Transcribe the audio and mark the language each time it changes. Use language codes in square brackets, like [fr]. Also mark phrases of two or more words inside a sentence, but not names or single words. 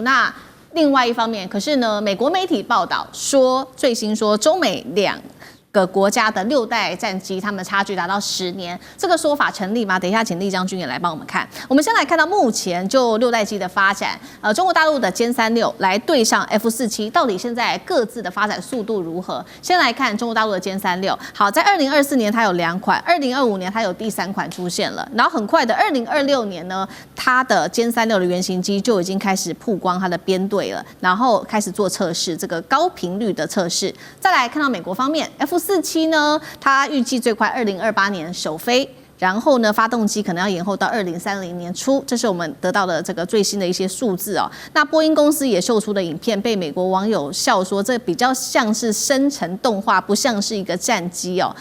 [zh] 那另外一方面，可是呢，美國媒體報道說，最新說中美2個國家的6代戰機，他們差距達到10年，這個說法成立嗎？等一下，請酈將軍也來幫我們看。我們先來看到目前就6代機的發展，中國大陸的殲36來對上 F-47，到底現在各自的發展速度如何？先來看中國大陸的殲36，好，在2024年它有2款，2025年它有第3款出現了，然後很快的2026年呢，它的殲36的原型機就已經開始曝光它的編隊了，然後開始做測試，這個高頻率的測試。再來看到美國方面 F-47呢，它預計最快2028年首飛，然後呢，發動機可能要延後到2030年初，這是我們得到的這個最新的一些數字哦。那波音公司也秀出的影片，被美國網友笑說，這比較像是生成動畫，不像是一個戰機哦。